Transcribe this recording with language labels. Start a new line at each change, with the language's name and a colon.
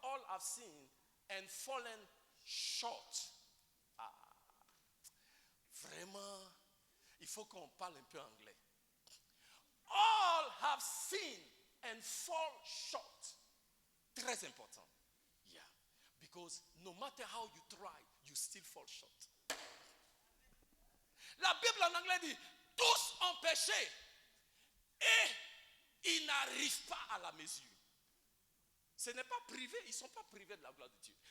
English: All have sinned and fallen short.
French: Vraiment, il faut qu'on parle un peu anglais.
English: All have sinned and fall short.
French: Très important.
English: Yeah. Because no matter how you try, you still fall short.
French: La Bible en anglais dit, tous ont péché et ils n'arrivent pas à la mesure. Ce n'est pas privé, ils ne sont pas privés de la gloire de Dieu.